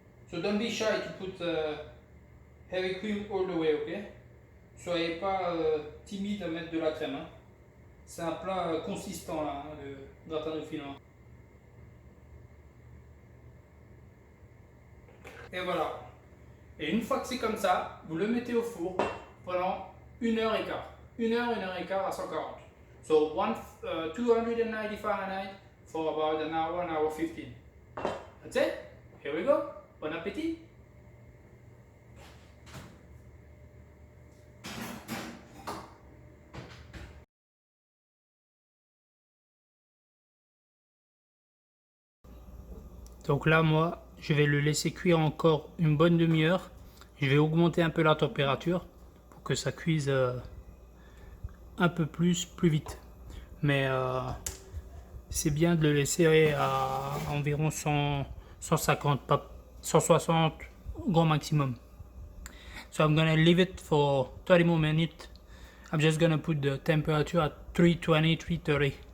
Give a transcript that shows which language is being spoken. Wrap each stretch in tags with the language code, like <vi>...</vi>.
<en>So don't be shy to put heavy cream all the way, ok?</en> <fr>Soyez pas timide à mettre de la crème. Hein. C'est un plat consistant là, hein, le gratin dauphinois. Et voilà. Et une fois que c'est comme ça, vous le mettez au four pendant 1h15. 1h et quart à 140.</fr> <en>So 290 Fahrenheit for about an hour 15. That's it. Here we go. Bon appétit.</en> <fr>Donc là, moi, je vais le laisser cuire encore une bonne demi-heure. Je vais augmenter un peu la température pour que ça cuise un peu plus vite. mais c'est bien de le laisser à environ 150, pas 160 grand maximum.</fr> <en>So I'm gonna leave it for 30 more minutes. I'm just gonna put the temperature at 320, 330.</en>